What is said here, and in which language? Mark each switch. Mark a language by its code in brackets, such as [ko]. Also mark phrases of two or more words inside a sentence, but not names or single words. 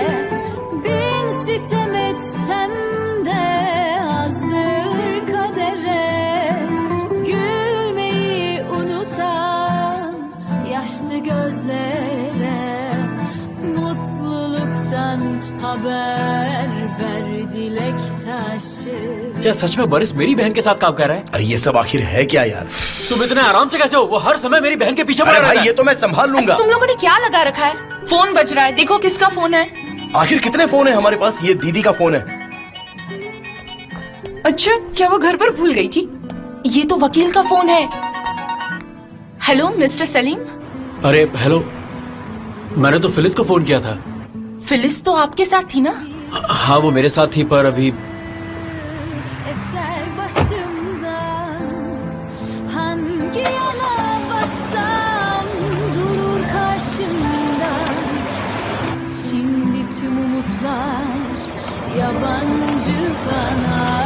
[tr] Bin sitem etsem de azdır kadere. Gülmeyi unutan yaşlı gözlere. Mutluluktan haber ver dilek taşı. [hi] क्या सच में बरिस मेरी बहन के साथ काम कर रहा है? अरे ये सब आखिर है क्या यार? तुम इतने आराम से कैसे हो? वो हर समय मेरी बहन के पीछे पड़ा अरे रहता भाई है। ये तो मैं संभाल लूंगा। तुम लोगों ने क्या लगा रखा है? फोन बज रहा है, देखो किसका फोन है। आखिर कितने फोन है हमारे पास? ये दीदी का फोन है। अच्छा, क्या वो घर पर भूल गई थी? ये तो वकील का फोन है। [en] Hello Mister [hi] सलीम। अरे हेलो, मैंने तो फिलिस को फोन किया था। फिलिस तो आपके साथ थी ना? हाँ वो मेरे साथ थी, पर अभी [tr] Eser başımdan hangi yana baksam durur karşımda. Şimdi tüm umutlar yabancı bana.